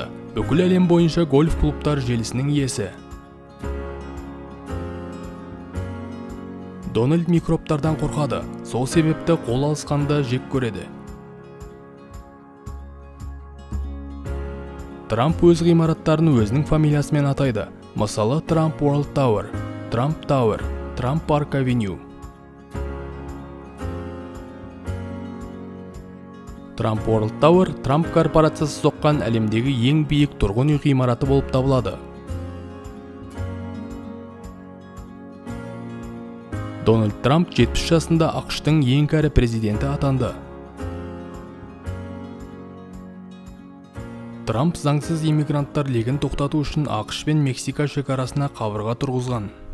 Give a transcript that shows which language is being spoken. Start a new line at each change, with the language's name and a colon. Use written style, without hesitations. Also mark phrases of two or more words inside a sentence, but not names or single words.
Kazakh: Бүкіл әлем бойынша гольф клубтар желісінің иесі. Дональд микробтардан қорқады, сол себепті қол алысқанды жек көреді. Трамп өз ғимараттарын өзінің фамилиясымен атайды. Мысалы, Trump World Tower, Trump Tower, Trump Park Avenue. Trump World Tower Trump корпорациясы соққан әлемдегі ең биік тұрғын үй ғимараты болып табылады. Дональд Трамп 70 жасында ақш-тың ең кәрі президенті атанды. Трамп заңсыз иммигранттар легін тоқтату үшін ақш пен Мексика шекарасына қабырға тұрғызған.